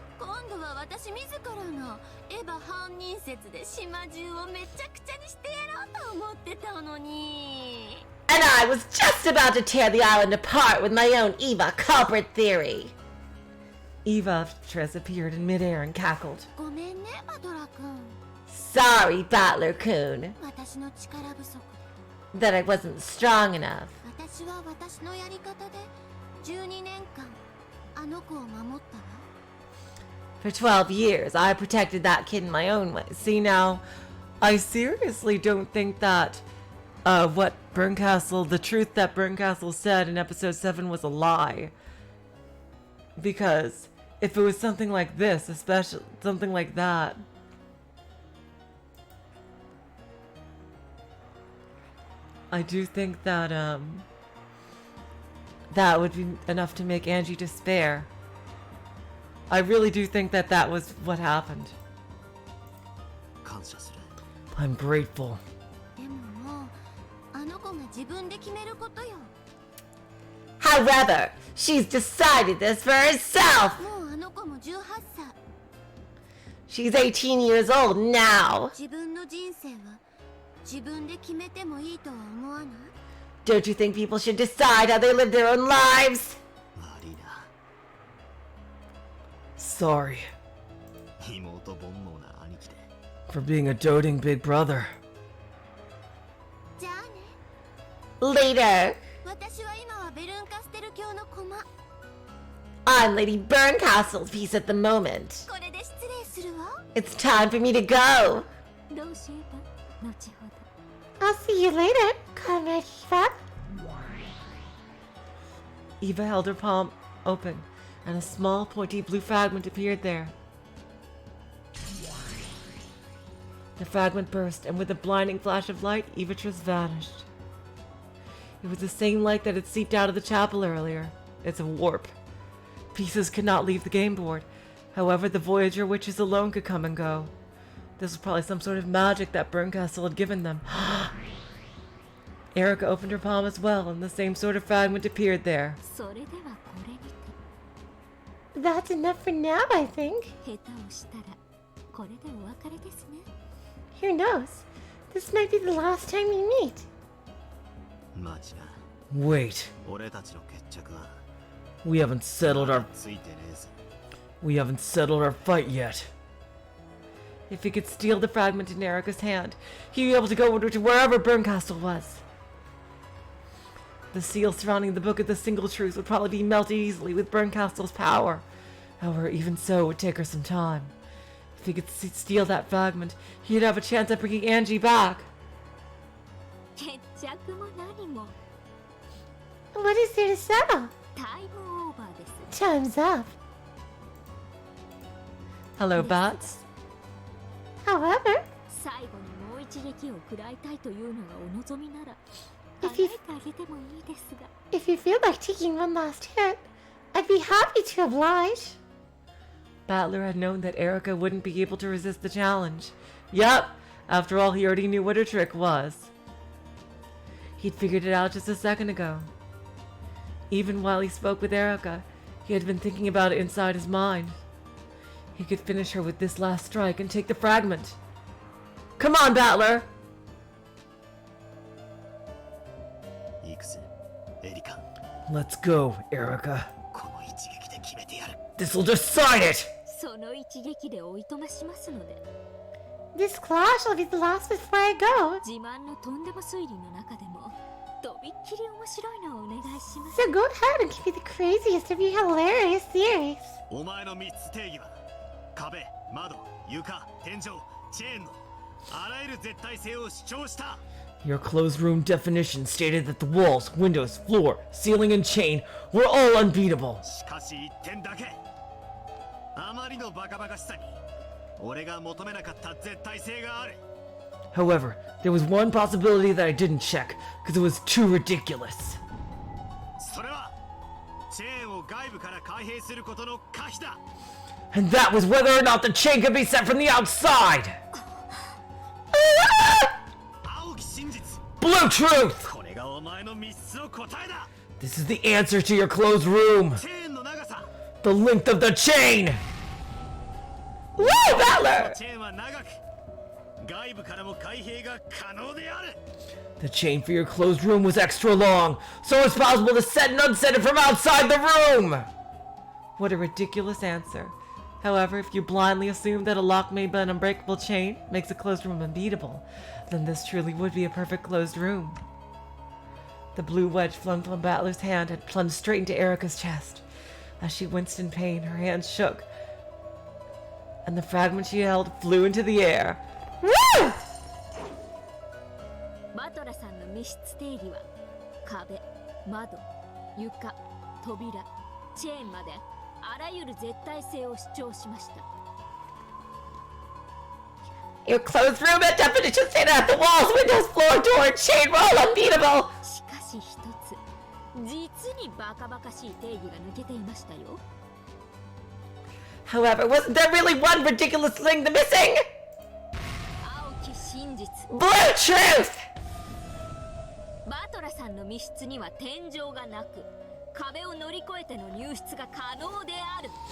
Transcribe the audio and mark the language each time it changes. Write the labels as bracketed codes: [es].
[ja] 今度は私自らがエヴァ犯人説で島中をめちゃくちゃにしてやろうと思ってたのに。 [en] And I was just about to tear the island apart with my own Eva culprit theory. Eva Beatrice appeared in midair and cackled. [ja] ごめんね、バトラ君。 [en] Sorry, Battler-kun, [ja] 私の力不足で。 [en] that I wasn't strong enough. [ja] 私は私のやり方で12年間あの子を守ったわ。 [en] For 12 years, I protected that kid in my own way. See now, I seriously don't think that what Bernkastel, the truth that Bernkastel said in episode 7 was a lie. Because if it was something like this, especially something like that, I do think that that would be enough to make Angie despair. I really do think that that was what happened. [ja] 感謝する。 [en] I'm grateful. [ja] でももうあの子が自分で決めることよ。 [en] However, she's decided this for herself. [ja] もうあの子も18歳。 [en] She's 18 years old now. [ja] 自分の人生は自分で決めてもいいとは思わない？ [en] Don't you think people should decide how they live their own lives? [ja] 悪いな。 [en] Sorry [ja] 妹煩悩な兄貴で。 [en] for being a doting big brother. [ja] じゃあね。 [en] Later, [ja] 私は今はベルンカステル教の駒。 [en] I'm Lady Bernkastel's piece at the moment. [ja] これで失礼するわ。 [en] It's time for me to go. [ja] どうしえば後ほど。 [en] I'll see you later, Comrade Eva. Eva held her palm open, and a small pointy blue fragment appeared there. The fragment burst, and with a blinding flash of light, Beatrice vanished. It was the same light that had seeped out of the chapel earlier. It's a warp. Pieces could not leave the game board. However, the Voyager witches alone could come and go. This was probably some sort of magic that Bernkastel had given them. Erika opened her palm as well, and the same sort of fragment appeared there. [ja] それではこれにて。 [en] That's enough for now, I think. [ja] 下手をしたらこれでお別れですね。 [en] Who knows? This might be the last time we meet. [ja] マジな [en] Wait, [ja] 俺たちの決着は [en] we haven't settled our [ja] ついてねえぜ [en] we haven't settled our fight yet. If he could steal the fragment in Erika's hand, he'd be able to go to wherever Bernkastel was. The seal surrounding the Book of the Single Truth would probably be melted easily with Bernkastel's power. However, even so, it would take her some time. If he could steal that fragment, he'd have a chance at bringing Angie back. [ja] 決着も何も [en] What is there to settle? [ja] タイムオーバーです。 [en] Time's up. Hello, Bats. However, [ja] 最後にもう一撃を食らいたいというのがお望みなら [en] If [ja] 叶 [en] you- [ja] えてあげてもいいですが。 [en] if you feel like taking one last hit, I'd be happy to oblige. Battler had known that Erika wouldn't be able to resist the challenge. Yup, after all, he already knew what her trick was. He'd figured it out just a second ago. Even while he spoke with Erika, he had been thinking about it inside his mind. He could finish her with this last strike and take the fragment. Come on, Battler! [ja] 行くぜエリカ [en] Let's go, Erika. [ja] この一撃で決めてやる [en] This'll decide it! [ja] その一撃でおいとましますので。 [en] This clash will be the last before I go. [ja] 自慢のとんでも推理の中でもとびっきり面白いのをお願いします。 [en] So go ahead and give me the craziest of your hilarious theories. [ja] お前の3つ定義は壁、窓、床、天井、チェーンのあらゆる絶対性を主張した [en] Your closed room definition stated that the walls, windows, floor, ceiling, and chain were all unbeatable. [ja] しかし一点だけあまりのバカバカしさに俺が求めなかった絶対性がある [en] However, there was one possibility that I didn't check, because it was too ridiculous. [ja] それはチェーンを外部から開閉することの可否だ [en] And that was whether or not the chain could be set from the outside! [ja] 青き真実 [en] Blue truth! [ja] これがお前の3つの答えだ [en] This is the answer to your closed room! [ja] チェーンの長さ [en] The length of the chain! Woo, Battler! [ja] チェーンは長く外部からも開閉が可能である [en] The chain for your closed room was extra long, so it's possible to set and unset it from outside the room! What a ridiculous answer. However, if you blindly assume that a lock made by an unbreakable chain makes a closed room unbeatable, then this truly would be a perfect closed room. The blue wedge flung from Battler's hand had plunged straight into Erika's chest. As she winced in pain, her hands shook, and the fragment she held flew into the air. Woo! [ja] バトラさんの密室定義は壁、窓、床、扉、チェーンまであらゆる絶対性を主張しました。 [en] Your closed room had definition stated that the walls, windows, floor, door, and chain were all unbeatable! [ja] しかし一つ、実にバカバカしい定義が抜けていましたよ。 [en] However, wasn't there really one ridiculous thing missing? [ja] 青き真実。 [en] Blue truth! [ja] バトラさんの密室には天井がなく、壁を乗り越えての入室が可能である。